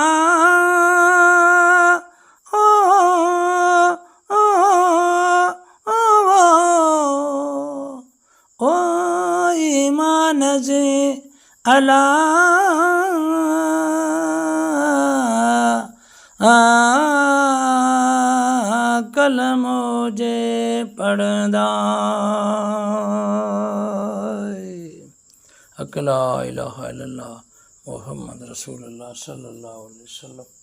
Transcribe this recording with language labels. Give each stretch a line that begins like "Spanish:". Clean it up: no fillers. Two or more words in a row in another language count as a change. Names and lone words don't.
Sindhi: ओ ओ ओ ईमान जे अला कलमो जे पढ़ंदा
Arabic: أكلا إله إلا الله محمد رسول الله صلى الله عليه وسلم.